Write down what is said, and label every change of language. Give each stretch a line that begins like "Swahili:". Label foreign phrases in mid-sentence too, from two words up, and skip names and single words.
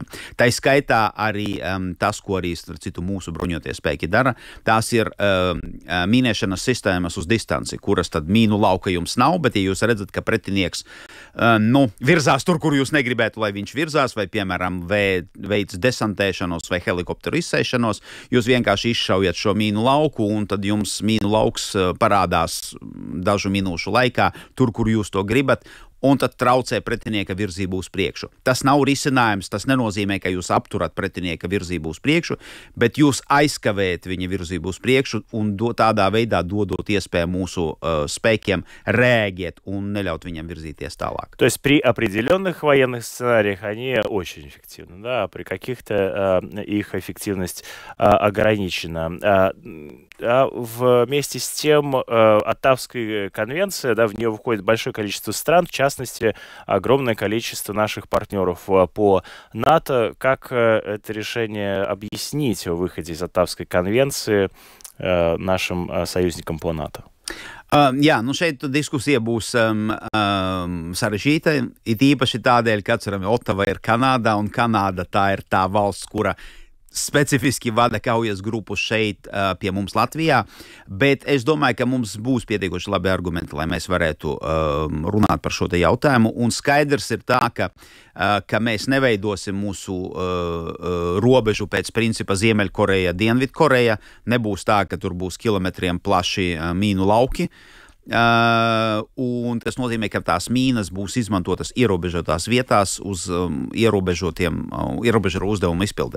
Latvian: Tā skaitā arī tas, ko arī mūsu bruņotie spēki dara, tās ir mīnēšanas sistēmas uz distanci, kuras tad mīnu lauka jums nav, bet ja jūs redzat, ka pretinieks virzās tur, kur jūs negribētu, lai viņš virzās, vai, piemēram, veids desantēšanos vai helikopteru izsēšanos, jūs vienkārši izšaujat šo mīnu lauku, un tad jums mīnu lauks parādās dažu minūšu laikā, tur, kur jūs to gribat, un tad traucē pretinieka virzību uz priekšu. Tas nav risinājums, tas nenozīmē, ka jūs apturat pretinieka virzību uz priekšu, bet jūs aizkavējat viņa virzību uz priekšu un tādā veidā dodot iespēju mūsu spēkiem rēģēt un neļaut viņam virzīties tālāk.
Russian: То есть при определенных военных сценариях они очень эффективны, да, при каких-то их эффективность ограничена. Вместе с тем Оттавская конвенция, да, в нее входит большое количество стран, в частности, огромное количество наших партнеров по НАТО. Как это решение объяснить о выходе из Оттавской конвенции нашим союзникам по НАТО?
Latvian: Šeit diskusija būs sarežģīta, it īpaši tādēļ, ka atcerami, Ottava ir Kanādā, un Kanāda tā ir tā valsts, kura specifiski vada kaujas grupu šeit pie mums Latvijā, bet es domāju, ka mums būs pietiekoši labi argumenti, lai mēs varētu runāt par šo te jautājumu, un skaidrs ir tā, ka mēs neveidosim mūsu robežu pēc principa Ziemeļkoreja, Dienvidkoreja, nebūs tā, ka tur būs kilometriem plaši mīnu lauki, un tas nozīmē, ka tās mīnas būs izmantotas ierobežotās vietās uz ierobežotu uzdevumu izpildē.